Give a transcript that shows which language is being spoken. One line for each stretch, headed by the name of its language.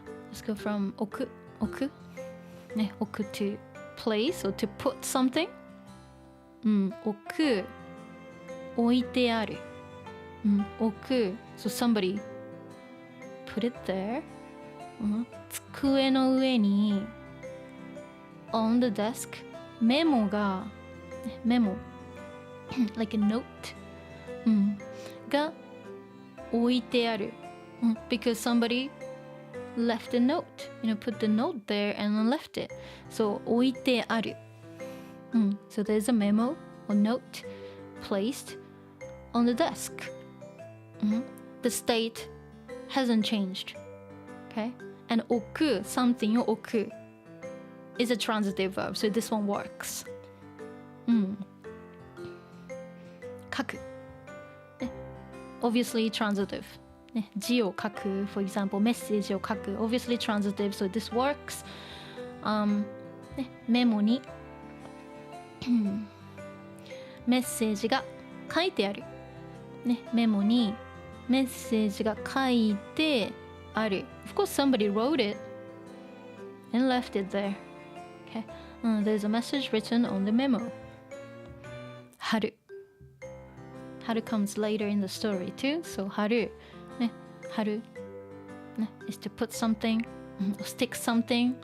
English: Let's go from
Japanese: 置くね、置く
English: to place or to put something.
Japanese: 置く、置いてある。置く
English: so somebody put it there.
Japanese: 机の上に
English: on the desk
Japanese: メモがメモ
English: like a note
Japanese: が置いてある。
English: because somebody left a note, put the note there and left it. So
Japanese: 置いてある。
English: So there's a memo or note placed on the desk. The state hasn't changed. Okay? And 置く
Japanese: something を置く
English: is a transitive verb, so this one works.
Japanese: 書く、ね、
English: obviously transitive.
Japanese: ね、字を書く
English: for example
Japanese: メッセージを書く
English: obviously transitive, so this works.
Japanese: ね、メモにメッセージが書いてある、ね、メモにメッセージが書いてある
English: Of course somebody wrote it and left it there. Okay. There's a message written on the memo. 春 春 comes later in the story too. So
Japanese: 春ね春ね
English: is to put something stick something.